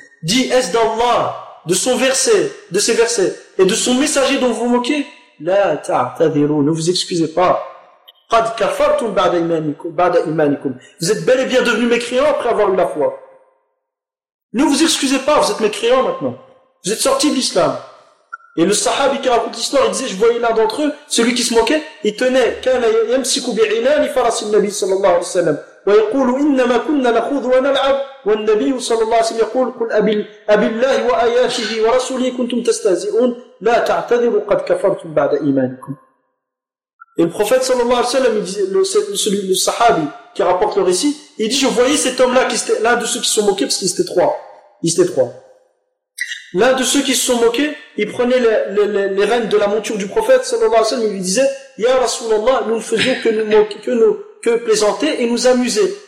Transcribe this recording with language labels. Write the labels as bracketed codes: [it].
[fr] Dis, est-ce d'Allah, de son verset, de ses versets, et de son messager dont vous moquez? [ar] لَا تَعْتَذِرُوا. [fr] Ne vous excusez pas. [ar] قَدْ كَفَرْتُمْ بَعْدَ إِيمَانِكُمْ. [fr] Vous êtes bel et bien devenus mécréants après avoir eu la foi. Ne vous excusez pas, vous êtes mécréants maintenant. Vous êtes sortis de l'islam. Et le sahabi qui raconte l'histoire, il disait, je voyais l'un d'entre eux, celui qui se moquait, il tenait, [ar] كَانَ يَمْسِكُ بِعِنَانِ فَرَاسِ النَّبِيِّ صَلَّى اللَّهُ عَلَيْهِ وَسَلَّمَ ويقول انما كنا نخوض ونلعب والنبي صلى الله عليه وسلم يقول قل ابي الله واياته ورسوله كنتم تستهزئون لا تعتذروا قد كفرتم بعد ايمانكم. [fr] Et le prophète صلى الله عليه وسلم, le sahabi qui rapporte le récit, il dit, je voyais cet homme là qui était l'un de ceux qui se sont moqués, parce qu'ils étaient trois, l'un de ceux qui se sont moqués, il prenait les rênes de la monture du prophète صلى الله عليه وسلم, il lui disait, [ar] يا رسول الله, [fr] nous ne faisions que nous moquer, que plaisanter et nous amuser.